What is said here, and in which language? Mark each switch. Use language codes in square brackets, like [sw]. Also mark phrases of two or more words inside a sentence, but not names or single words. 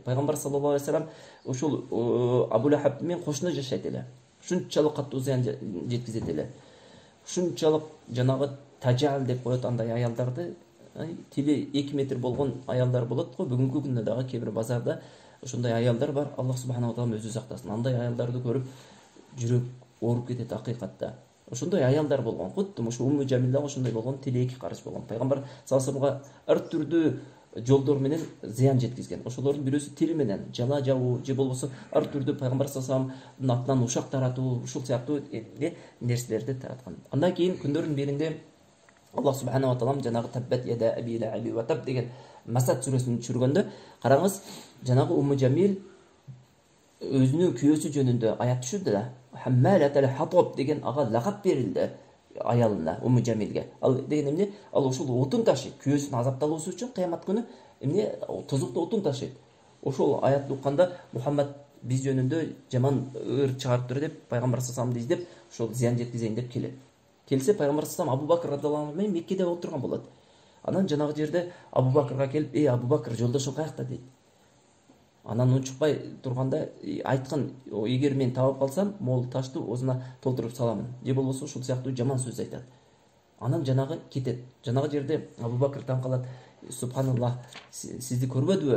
[ky] Пайгамбар [ar] صلى الله عليه وسلم [ky] ошол Абу Лахаб менен кошуна жашайт эле. Ушунчалык каттуу зыян жеткизет эле. Ушунчалык жанагы тажал деп коет андай аялдарды, тили 2 метр болгон аялдар болот го. Бүгүнкү күндө дагы кээ бир базарда ошондой аялдар бар. [ar] الله سبحانه وتعالى [ky] өзү сактасын. Андай аялдарды көрүп жүрөк ооруп кетет акыйкатта. Ошондой аялдар болгон. Кудду ошо Умму Жамил дагы ошондой болгон, тили 2 карыш болгон. Пайгамбар [ar] صلى الله عليه وسلم [ky] ар түрдүү жолдор менен зыян жеткизген. Ошолордун бирөөсү тили менен жала жабуу, же болбосо ар түрдүү пайгамбар [ar] صلى الله عليه وسلم [ky] атынан ушак таратуу, ушул сыяктуу нерселерди тараткан. Андан кийин күндөрдүн биринде [ar] الله سبحانه وتعالى [ky] жанагы [ar] تبت يدا أبي لهب وتب [ky] деген Масад сүрөсүн түшүргөндө, караңыз, жанагы Умму Жамил өзүнүн күйөөсү жөнүндө аят түшүрдү да. [ar] حمالة الحطب [ky] деген ага лакап берилди аялына, Умму Жамилге. Ал деген эмне? Ал ошол отун ташыйт, күйөөсүн азапталуусу үчүн кыямат күнү эмне тозукту отун ташыйт. Ошол аятты укканда Мухаммад биз жөнүндө жаман ыр чыгарып тур деп пайгамбар [ar] صلى الله عليه وسلم [ky] издеп ошол зыян жеткизейин деп келет. Келсе пайгамбар [ar] صلى الله عليه وسلم [ky] Абу Бакр [ar] رضي الله عنه [ky] менен Меккеде отурган болот. Анан жанагы жерде Абу Бакырга келип, Абу Бакыр, жолдошуң каякта дейт. Анан унчукпай турганда айткан, эгер мен таап калсам, могул ташту оозуна толтуруп саламын. Же болбосо ушул сыяктуу жаман сөз айтат. Анан жанагы кетет. Жанагы жерде Абу Бакыр таң калат. Субханаллах, сизди көрбөдүбү?